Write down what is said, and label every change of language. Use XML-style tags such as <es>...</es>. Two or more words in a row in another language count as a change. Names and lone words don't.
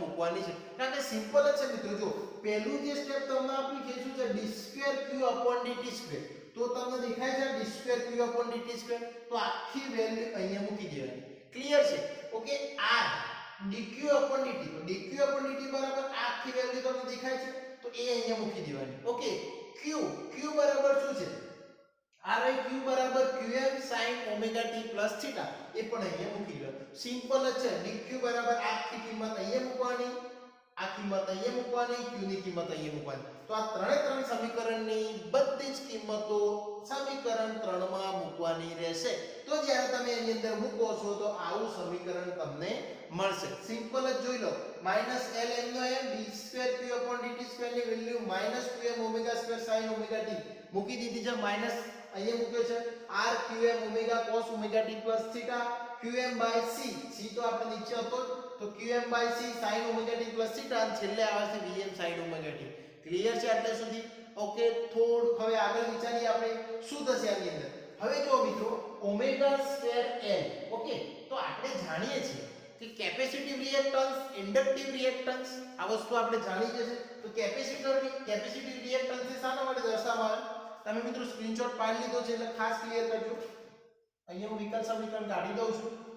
<gu>મૂકવાની છે કારણ કે સિમ્પલ જ છે મિત્રો જો પહેલું જે સ્ટેપ તમને આપ્યું છે શું છે</gu> <en>d2q dt square</en> <gu>તો તમને દેખાય છે</gu> <en>d2q dt square</en> <gu>તો આખી વેલ્યુ અહીંયા મૂકી દેવાની ક્લિયર છે ઓકે</gu> <en>r dq dt</en> <gu>તો dq dt બરાબર આખી વેલ્યુ તમને દેખાય છે તો એ અહીંયા મૂકી દેવાની ઓકે q બરાબર શું છે r q બરાબર</gu> <en>qm sin omega t plus theta</en> <gu>એ પણ અહીંયા મૂકી લો સિમ્પલ જ છે dq બરાબર આખી કિંમત અહીંયા મૂકવાની આ કિંમત અહીંયા મૂકવાની q ની કિંમત અહીંયા મૂકવાની તો આ ત્રણે ત્રણ સમીકરણની બધી જ કિંમતો સમીકરણ 3 માં મૂકવાની રહેશે તો જ્યારે તમે એની અંદર મૂકો છો તો આવું સમીકરણ તમને મળશે સિમ્પલ જ જોઈ લો -ln નો</gu> <en>m d2q dt2</en> <gu>ની વેલ્યુ</gu> <en>-2m omega square sin omega t</en> <gu>મૂકી દીધી છે માઈનસ અહીંયા મૂક્યો છે</gu> <en>r qm omega cos omega t plus theta qm by c c</en> <gu>તો આપણે નીચે હતો તો qm</gu> <en>by c sin omega t plus theta</en> <gu>અને છેલ્લે આવે છે</gu> <en>vm sin omega t</en> <gu>ક્લિયર છે આટલે સુધી ઓકે થોડું હવે આગળ વિચારીએ આપણે શું થશે આની અંદર હવે જો મિત્રો</gu> <en>omega square l</en> <gu>ઓકે તો આપણે જાણીએ છીએ કે</gu> <en>capacitive reactance inductive reactance</en> <gu>આ વસ્તુ આપણે જાણી છે તો</gu> <en>capacitive reactance</en> <gu>એ શાના માટે દર્શાવવામાં આવે તમે મિત્રો સ્ક્રીનશોટ પાડી લીધો છે એટલે ખાસ ક્લિયર કરજો અહીંયા હું વિકલ્પ સમીકરણ કાઢી દઉં છું</gu>